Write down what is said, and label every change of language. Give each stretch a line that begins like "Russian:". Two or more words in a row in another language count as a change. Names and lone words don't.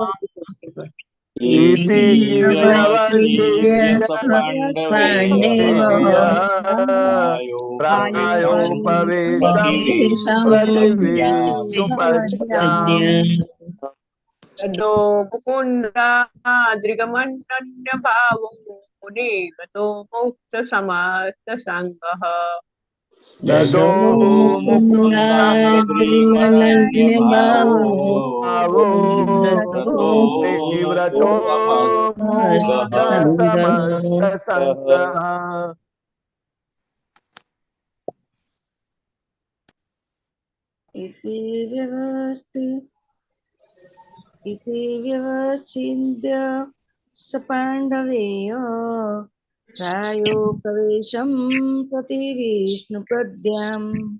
Sanskrit: इति व्यवच्छिद्य स पाण्डवेयः प्रायोपवेशं प्रति विष्णुपद्याम् ततो मुकुन्दाद्रिमनन्य भावो मुनिव्रतो मुक्त समस्त संगः ददो मुकुन्दाद्रिमनन्य भावो निव्रतो मुक्त समस्त संग्रह. इति व्यवच्छिद्य सपाण्डवेय प्रायोपवेशं प्रति विष्णुपद्याम्